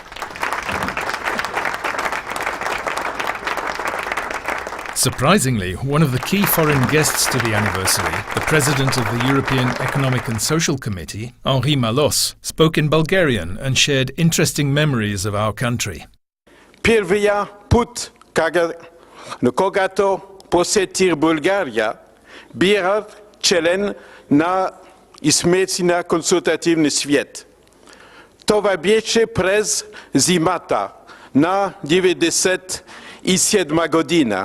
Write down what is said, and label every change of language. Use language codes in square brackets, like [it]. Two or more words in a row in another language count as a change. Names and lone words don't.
[en] Surprisingly, one of the key foreign guests to the anniversary, the President of the European Economic and Social Committee, Henri Malos, spoke in Bulgarian and shared interesting memories of our country. [bg] Первия път, когато посетих България, бях член на смесения консултативен съвет. Това беше през зимата на 1997 година.